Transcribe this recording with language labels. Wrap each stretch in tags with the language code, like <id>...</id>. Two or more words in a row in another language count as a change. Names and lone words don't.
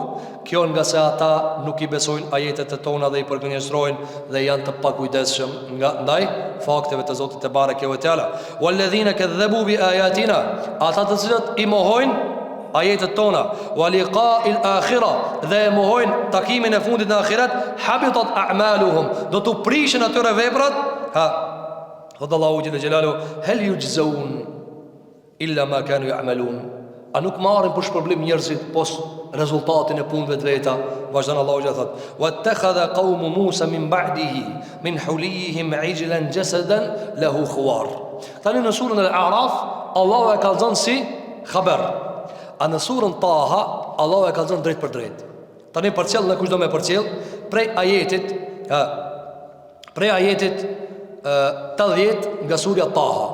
<sq>Kjo nga se ata nuk i besojnë ajetet e tona dhe i përgënjëstrojnë dhe janë të pakujdesshëm nga ndaj fakteve të Zotit</sq> <ar>تبارك وتعالى. والذين كذبوا بآياتنا,</ar> <sq>ata të cilët i mohojnë ajetet tona,</sq> <ar>ولقاء الآخرة,</ar> <sq>dhe e mohojnë takimin e fundit në ahiret,</sq> <ar>حبطت أعمالهم,</ar> <sq>do të prishin atyre veprat. Thot Allahu</sq> <ar>جل جلاله, هل يجزون إلا ما كانوا يعملون.</ar> <sq>A nuk marrin për shpërblim njerëzit pos rezultatin e punëve të veta? Vazhdon Allahu xhalla thot,</sq> <ar>واتخذ قوم موسى من بعده من حليهم عجلا جسدا له خوار.</ar> <sq>Tani në surën Al-A'raf Allahu e ka dhënë si khabar. A në surën Taha Allah e ka zënë drejt për drejt. Tani përcjell në kush do me përcjell prej ajetit 80 nga surja Taha.</sq>